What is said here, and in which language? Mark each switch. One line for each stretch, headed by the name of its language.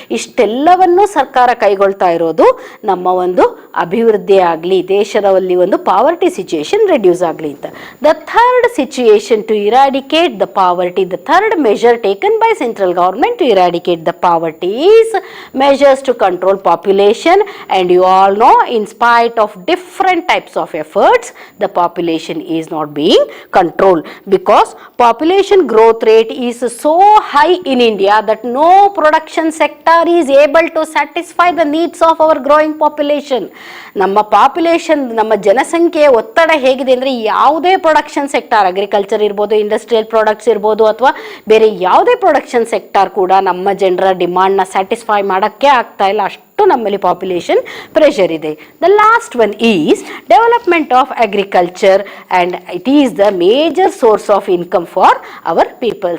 Kannada: ಇಷ್ಟೆಲ್ಲವನ್ನು ಸರ್ಕಾರ ಕೈಗೊಳ್ತಾ ಇರೋದು ನಮ್ಮ ಒಂದು ಅಭಿವೃದ್ಧಿ ಆಗಲಿ, ದೇಶದಲ್ಲಿ ಒಂದು ಪಾವರ್ಟಿ ಸಿಚುಯೇಷನ್ ರೆಡ್ಯೂಸ್ ಆಗಲಿ ಅಂತ.
English: The third situation to eradicate the poverty, the third measure taken by central government to eradicate the poverty is measures to control population. And you all know, in spite of different types of efforts, the population is not being controlled because population growth rate is so high in India that no production sector is able to satisfy the needs of our growing population.
Kannada: ನಮ್ಮ population, ನಮ್ಮ ಜನಸಂಖ್ಯೆಯ ಒತ್ತಡ ಹೇಗಿದೆ ಅಂದರೆ ಯಾವುದೇ production sector, agriculture ಇರ್ಬೋದು, industrial products ಇರ್ಬೋದು, ಅಥವಾ ಬೇರೆ ಯಾವುದೇ ಪ್ರೊಡಕ್ಷನ್ ಸೆಕ್ಟಾರ್ ಕೂಡ ನಮ್ಮ ಜನರ ಡಿಮಾಂಡ್ನ ಸ್ಯಾಟಿಸ್ಫೈ ಮಾಡೋಕ್ಕೆ ಆಗ್ತಾ ಇಲ್ಲ. ಅಷ್ಟು ನಮ್ಮಲ್ಲಿ ಪಾಪ್ಯುಲೇಷನ್ ಪ್ರೆಷರ್ ಇದೆ.
English: The last one is development of agriculture and it is the major source of income for our people.